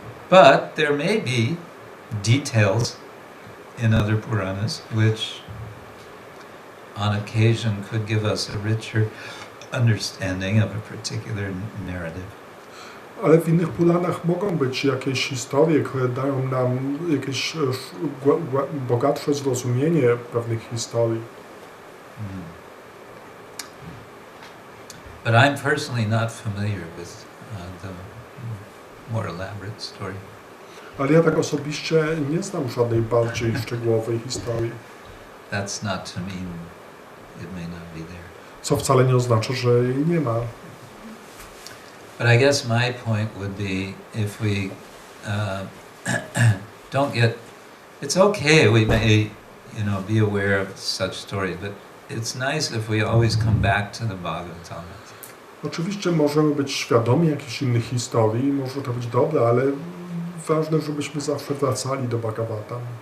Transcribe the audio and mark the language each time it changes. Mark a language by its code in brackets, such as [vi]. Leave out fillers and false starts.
[en] But there may be details in other Puranas which on occasion could give us a richer understanding of a particular narrative. [pl] Ale w innych Puranach mogą być jakieś historie, które dają nam jakieś bogatsze zrozumienie pewnych historii. [en] But I'm personally not familiar with the more elaborate story. [pl] Ale ja tak osobiście nie znam żadnej bardziej szczegółowej historii. [en] That's not to mean it may not be there. [pl] Co wcale nie oznacza, że jej nie ma. [en] But I guess my point would be if we don't get, it's okay, we may, be aware of such stories, but it's nice if we always come back to the Bhagavatam. [pl] Oczywiście możemy być świadomi jakichś innych historii, może to być dobre, ale ważne, żebyśmy zawsze wracali do Bhagavatam.